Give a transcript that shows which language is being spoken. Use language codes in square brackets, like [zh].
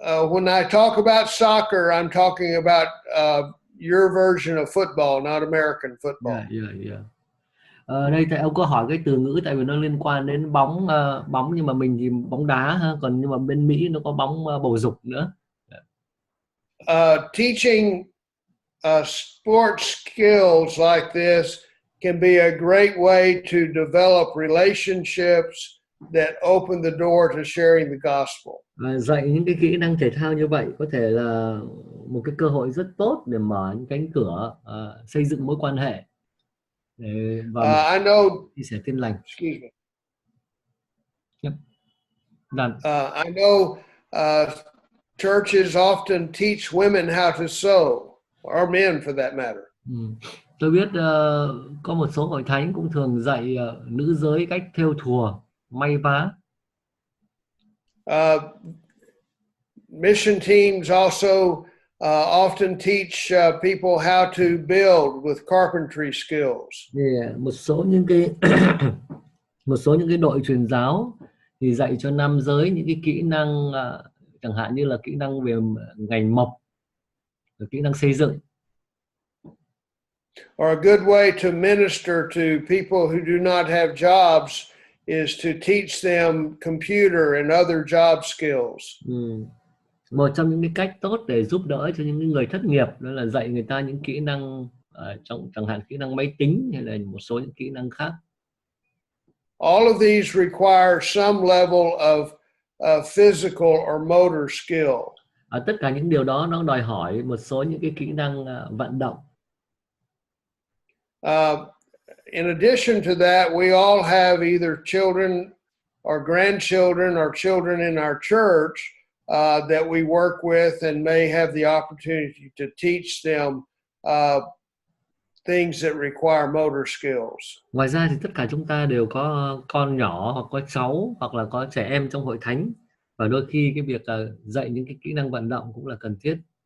[en] When I talk about soccer, I'm talking about your version of football, not American football. Yeah. [vi] Đây tại ông có hỏi cái từ ngữ tại vì nó liên quan đến bóng, nhưng mà mình thì bóng đá ha, còn nhưng mà bên Mỹ nó có bóng bầu dục nữa. [en] Teaching sports skills like this can be a great way to develop relationships that open the door to sharing the gospel. [vi] Dạy những cái kỹ năng thể thao như vậy có thể là một cái cơ hội rất tốt để mở những cánh cửa, xây dựng mối quan hệ và [en] I know. [vi] chia sẻ tin lành. [en] Excuse me. Yep. I know churches often teach women how to sew, or men for that matter. [vi] Tôi biết có một số hội thánh cũng thường dạy nữ giới cách thêu thùa, may vá. [en] mission teams also often teach people how to build with carpentry skills. [vi] Thì một số những cái một số những cái đội truyền giáo thì dạy cho nam giới những cái kỹ năng chẳng hạn như là kỹ năng về ngành mộc, kỹ năng xây dựng. [en] Or a good way to minister to people who do not have jobs is to teach them computer and other job skills. [vi] Một trong những cái cách tốt để giúp đỡ cho những người thất nghiệp đó là dạy người ta những kỹ năng chẳng hạn kỹ năng máy tính hay là một số những kỹ năng khác. [en] All of these require some level of physical or motor skill. [vi] Tất cả những điều đó nó đòi hỏi một số những cái kỹ năng vận động. [en] In addition to that, we all have either children or grandchildren or children in our church that we work with and may have the opportunity to teach them things that require motor skills. [vi] Ngoài ra thì tất cả chúng ta đều có con nhỏ hoặc có cháu hoặc là có trẻ em trong hội thánh, và đôi khi cái việc dạy những cái kỹ năng vận động cũng là cần thiết.